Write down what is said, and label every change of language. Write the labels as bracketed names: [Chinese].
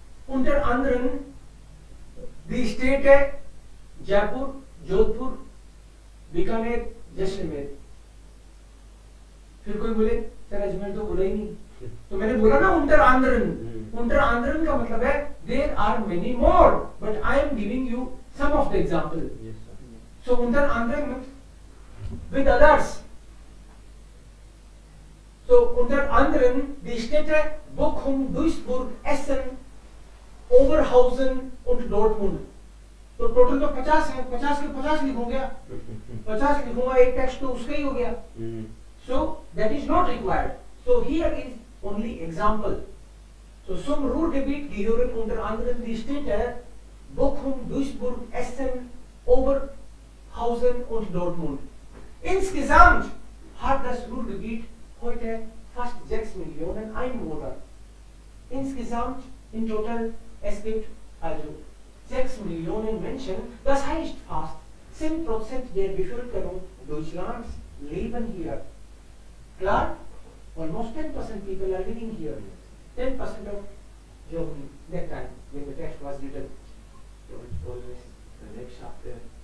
[German] Unter anderem [Hindi] दी state है जयपुर, जोधपुर, बीकानेर, जैसलमेर। फिर कोई बोले सर अजमेर तो बोला ही नहीं, तो मैंने बोला ना [German] unter anderem। unter anderem [Hindi] का मतलब है [English] there are many more, but I am giving you some of the example. Yes sir. So [German] unter anderem [English] with others. [German] So unter anderem die Städte Bochum, Duisburg, Essen, Oberhausen und Dortmund. [Hindi] तो total तो 50 है, 50 के 50 लिखूंगा, 50 लिखूंगा, एक text तो उसका ही हो गया। [English] So that is not required. So here is only example. [German] So zum Ruhrgebiet gehören unter anderem die Städte Bochum, Duisburg, Essen, Oberhausen und Dortmund. Insgesamt hat das Ruhrgebiet heute fast 6 Millionen Einwohner. Insgesamt [English] in total [German] es gibt also 6 Millionen Menschen, das heißt fast 10% der Bevölkerung Deutschlands leben hier. Klar? [English] Almost 10% people are living here. 10% of Germany that time when the text was written. So it's always the next chapter.